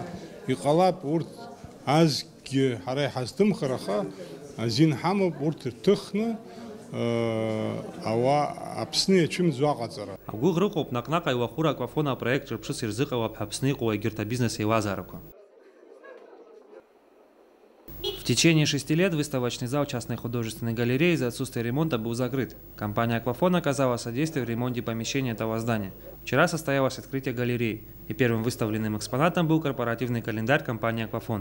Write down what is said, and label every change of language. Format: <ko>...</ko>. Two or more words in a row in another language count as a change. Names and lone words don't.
<ab>Иҟалап урҭ азгьы ҳара иҳазҭымхыр, аха азин ҳамоуп урҭ ирҭыхны Аԥсны иацәымӡо аҟаҵара. Агәыӷра ыҟоуп наҟ-наҟ аилахәыра аквафон апроект ҿырԥшыс ирзыҟалап ҳәа Аԥсны иҟоу егьырҭ абизнес еилазаарақәа.</ab> <ru>В течение 6 лет выставочный зал частной художественной галереи из-за отсутствия ремонта был закрыт. Компания «Аквафон» оказала содействие в ремонте помещения этого здания. Вчера состоялось открытие галереи, и первым выставленным экспонатом был корпоративный календарь компании «Аквафон».</ru>